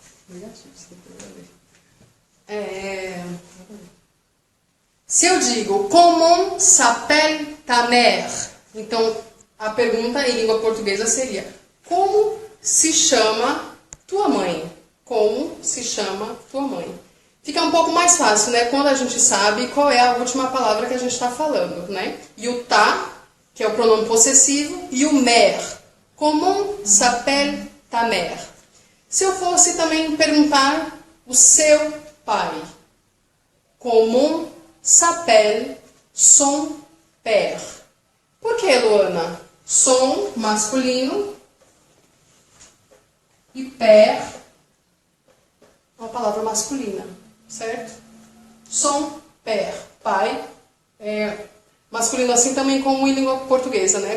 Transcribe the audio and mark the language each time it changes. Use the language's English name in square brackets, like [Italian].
[Portuguese] Negativo, isso tem que ver. Se eu digo, [French] comment s'appelle ta mère? [Portuguese] Então, a pergunta em língua portuguesa seria: como se chama tua mãe? Como se chama tua mãe? Fica um pouco mais fácil, né? Quando a gente sabe qual é a última palavra que a gente está falando, né? E o ta, que é o pronome possessivo, e o mère. [French] Comment s'appelle ta mère? [Portuguese] Se eu fosse também perguntar o seu pai. [French] Comment s'appelle son père? [Portuguese] Por que, Luana? Son, masculino, e père, uma palavra masculina, certo? Son père, pai, masculino assim também como em língua portuguesa, né?